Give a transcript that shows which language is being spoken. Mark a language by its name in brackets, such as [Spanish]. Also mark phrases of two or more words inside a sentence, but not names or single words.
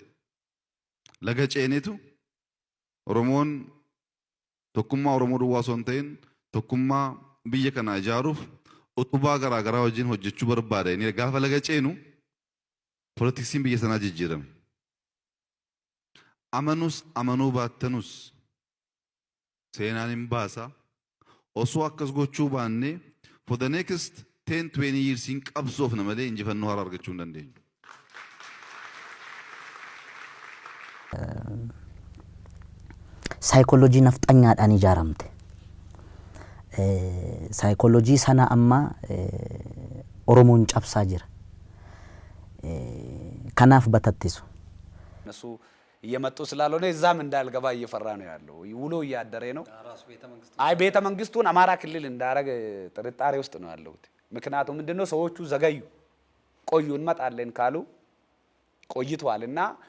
[Oromo] Laga ceenetu Oromoon tokkummaa Oromoo duwwaa osoo hin ta'in tokkummaa biyya kana ijaaruuf utubaa garaagaraa wajjin hojjechuu barbaada. Inni gaafa laga ceenu poolitiksiin biyya sanaa jijjiirame. Amanus amanuu baattanus seenaan hin baasa osoo akkas gochuu baanne [English] for the next 10-20 years [Oromo] hin qabsoofna malee injifannoo haaraa argachuu hin dandeenyu. Saayikooloojii nafxanyaadhaan ijaaramte. Saayikooloojii sana amma Oromoon cabsaa jira. Kanaaf batattisu. [Amharic] እየመጡ ስላልሆነ እዛም እንዳልገባ እየፈራ ነው ያለው ውሎ ያደረ ነው አይ ቤተ መንግስቱን አማራ ክልል እንዳረገ ጥርጣሬ ውስጥ ነው ያለው ምክንያቱም ምንድነው ሰዎቹ ዘገዩ ቆዩ እንመጣለን ካሉ ቆይቷልና